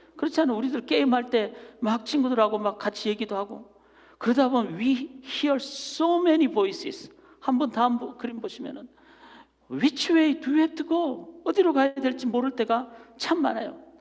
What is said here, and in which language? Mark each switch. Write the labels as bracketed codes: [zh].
[ko] 그렇지 않아요? 우리들 게임할 때 막 친구들하고 막 같이 얘기도 하고 그러다 보면 [en] we hear so many voices. [ko] 한번 다음 그림 보시면은 [en] Which way do you have to go? [ko] 어디로 가야 될지 모를 때가 참 많아요.